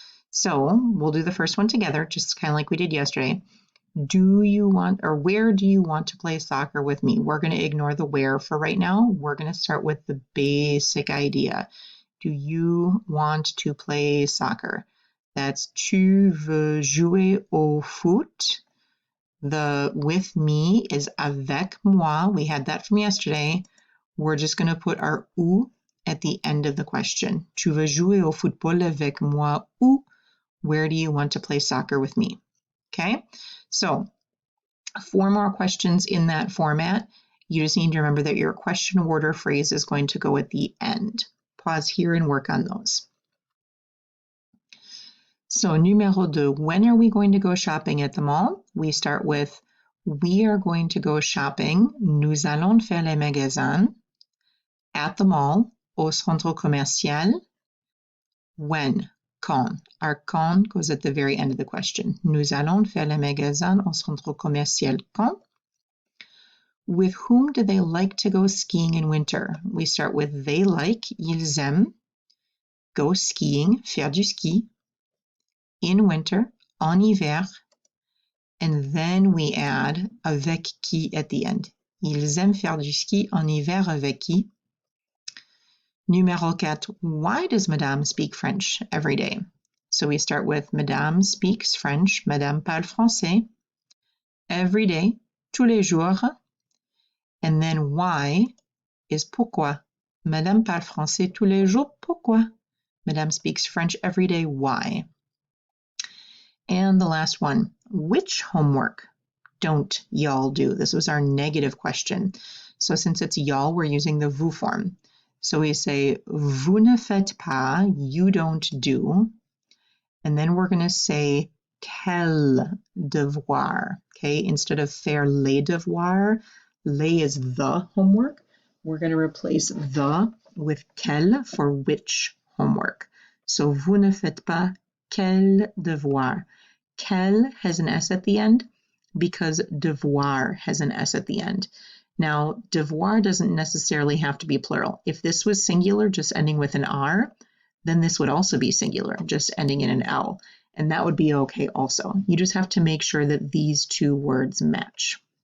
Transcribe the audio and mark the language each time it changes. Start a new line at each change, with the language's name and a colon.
English: So we'll do the first one together, just kind of like we did yesterday. Do you want, or where do you want to play soccer with me? We're going to ignore the where for right now. We're going to start with the basic idea. Do you want to play soccer?
French: That's tu veux jouer au foot.
English: The with me is
French: avec moi.
English: We had that from yesterday. We're just going to put our ou at the end of the question.
French: Tu veux jouer au football avec moi ou?
English: Where do you want to play soccer with me? Okay, so 4 more questions in that format. You just need to remember that your question word or phrase is going to go at the end. Pause here and work on those. So numéro 2, when are we going to go shopping at the mall? We start with, we are going to go shopping.
French: Nous allons faire les magasins
English: at the mall,
French: au centre commercial.
English: When? Quand. Our quand goes at the very end of the question.
French: Nous allons faire les magasins au centre commercial quand?
English: With whom do they like to go skiing in winter? We start with they like,
French: ils aiment,
English: go skiing,
French: faire du ski,
English: in winter,
French: en hiver,
English: and then we add
French: avec qui
English: at the end.
French: Ils aiment faire du ski en hiver avec qui? Numéro 4.
English: Why does Madame speak French every day? So we start with Madame speaks French.
French: Madame parle français.
English: Every day,
French: tous les jours.
English: And then why is pourquoi.
French: Madame parle français tous les jours. Pourquoi?
English: Madame speaks French every day. Why? And the last one. Which homework don't y'all do? This was our negative question. So since it's y'all, we're using the vous form. So we say,
French: vous ne faites pas,
English: you don't do. And then we're going to say,
French: quel devoir.
English: Okay, instead of
French: faire les devoirs,
English: les is the homework. We're going to replace the with quel for which homework.
French: So, vous ne faites pas quel devoir.
English: Quel has an S at the end because devoir has an S at the end. Now, devoir doesn't necessarily have to be plural. If this was singular, just ending with an R, then this would also be singular, just ending in an L. And that would be okay also. You just have to make sure that these two words match.